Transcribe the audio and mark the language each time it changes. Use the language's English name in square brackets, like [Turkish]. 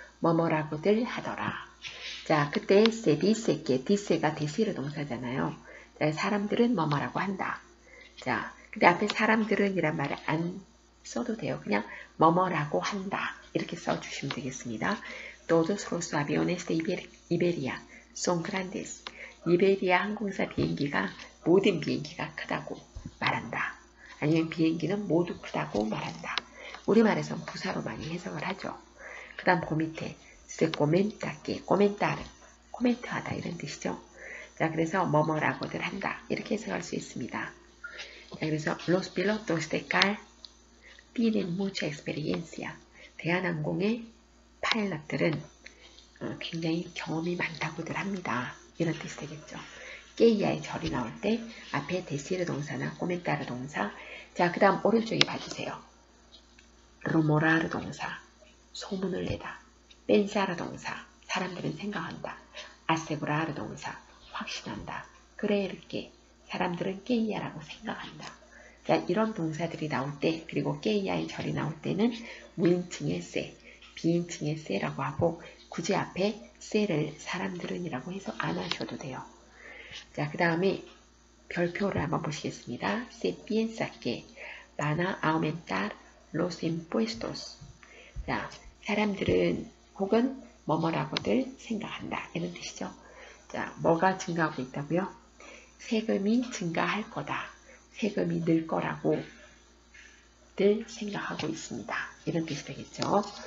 [Korean] 뭐뭐라고들 하더라. 자, 그때 se dice que, dice가 대시르 동사잖아요. 자, 사람들은 뭐뭐라고 한다. 자, 근데 앞에 사람들은 이란 말을 안 써도 돼요. 그냥 뭐뭐라고 한다. 이렇게 써주시면 되겠습니다. [Spanish] Todos los aviones de Iberia son grandes. [Korean] 이베리아 항공사 비행기가 모든 비행기가 크다고 말한다. 아니면 비행기는 모두 크다고 말한다. 우리말에서는 부사로 많이 해석을 하죠. 그 다음 그 밑에 se comenta que, comentar, 코멘트하다 이런 뜻이죠. 자, 그래서 뭐뭐라고들 한다. 이렇게 해석할 수 있습니다. 자, 그래서 [Spanish] los pilotos de CAL tienen mucha experiencia. [Korean] 대한항공의 파일럿들은 굉장히 경험이 많다고들 합니다. 이런 뜻이 되겠죠. 깨이야의 절이 나올 때 앞에 데시르 동사나 코멘타르 동사. 자, 그 다음 오른쪽에 봐주세요. 루모라르 동사, 소문을 내다. 펜사르 동사, 사람들은 생각한다. 아세구라르 동사, 확신한다. 그레르게, 사람들은 깨이야라고 생각한다. 자, 이런 동사들이 나올 때, 그리고 깨이야의 절이 나올 때는 무인칭의 세, 비인칭의 세라고 하고 굳이 앞에 세를 사람들은 이라고 해서 안 하셔도 돼요. 자, 그 다음에 별표를 한번 보시겠습니다. [Spanish] Se piensa que van a aumentar los impuestos. [Korean] 자, 사람들은 혹은 뭐뭐라고들 생각한다. 이런 뜻이죠. 자, 뭐가 증가하고 있다고요? 세금이 증가할 거다. 세금이 늘 거라고 들 생각하고 있습니다. 이런 뜻이 되겠죠.